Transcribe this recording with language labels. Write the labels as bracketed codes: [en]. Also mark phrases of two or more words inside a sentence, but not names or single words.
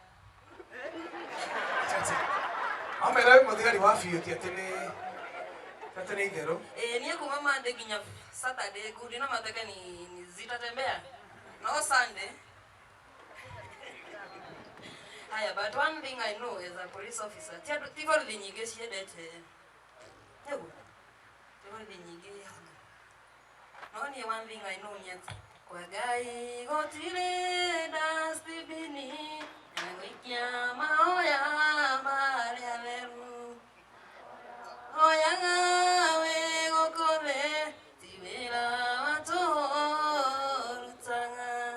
[ki] Amera mũthigari wa biũ ti atĩ nĩ itherũ. niĩ kuma Monday nginya Saturday ngundi na mateke ni zitatembea. No Sunday. Haya, [en] but one thing I know as a police officer, [ki] ti borithi nyingĩ ciendete. Nĩguo. Ti borithi nyingĩ. No niĩ [en] one thing I know [ki] nĩ atĩ kwa Ngai gũtirĩ dustbin ya gũikia mahoya marĩa theru. Hoyaga wĩ gũkũ thĩ ti wĩra wa tũrutaga.